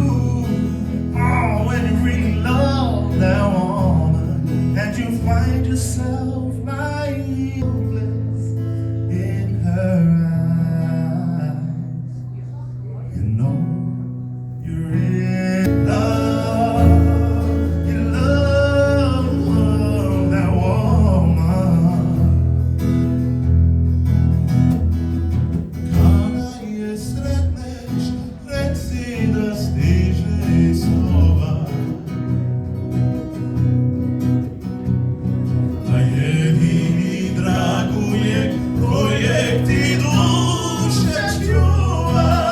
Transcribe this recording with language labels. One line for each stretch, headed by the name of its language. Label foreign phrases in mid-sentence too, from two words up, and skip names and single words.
English: Oh, when you really love that woman, and you find yourself mindless in her eyes, you know you really love that woman.
Croatian: Kada je sretneš, reci da stiže iznova. Da jedini draguje kojeg ti duša čuva.